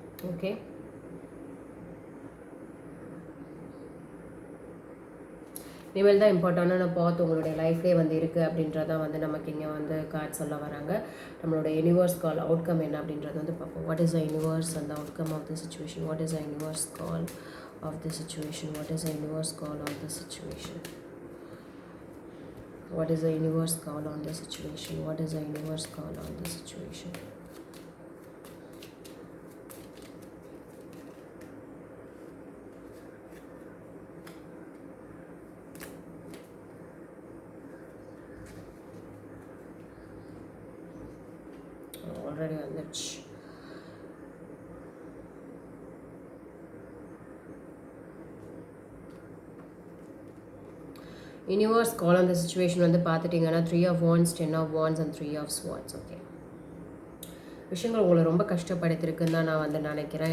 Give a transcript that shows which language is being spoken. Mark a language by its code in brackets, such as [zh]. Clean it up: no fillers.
[ta] Okay, இனிமேல் தான் இம்பார்ட்டண்டான பார்த்து உங்களுடைய லைஃப்லேயே வந்து இருக்குது அப்படின்றதான் வந்து நமக்கு இங்கே வந்து கார்ட் சொல்ல வராங்க. நம்மளோட யூனிவர்ஸ் கால் அவுட்கம் என்ன அப்படின்றது வந்து பார்ப்போம். [en] What is the universe and the outcome of the situation? What is the universe call of the situation? What is the universe call of the situation? What is the universe call on the situation? What is the universe call on the situation? [ta] Already வந்துச்சு. Universe கால் அந்த situation வந்து பார்த்துட்டிங்கன்னா 3 of wands, 10 of wands and 3 of swords. Okay, விஷயங்கள் உங்களை ரொம்ப கஷ்டப்படுத்திருக்குன்னு தான் நான் வந்து நினைக்கிறேன்.